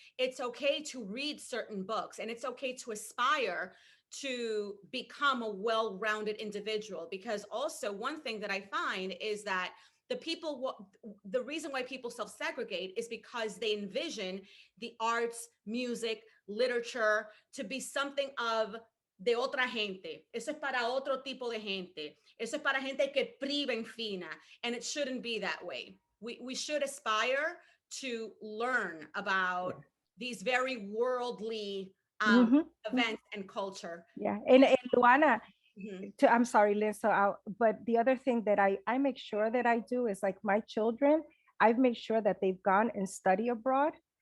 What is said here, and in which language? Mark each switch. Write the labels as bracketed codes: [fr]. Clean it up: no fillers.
[en] It's okay to read certain books, and it's okay to aspire to become a well-rounded individual. Because also one thing that I find is that the reason why people self-segregate is because they envision the arts, music, literature to be something of [es] de otra gente. Eso es para otro tipo de gente. Eso es para gente que priva en fina. [en] And it shouldn't be that way. We should aspire to learn about these very worldly events and culture. Yeah, and Luana, Mhm. I'm sorry, Liz. But the other thing that I make sure that I do is, like, my children, I've made sure that they've gone and study abroad.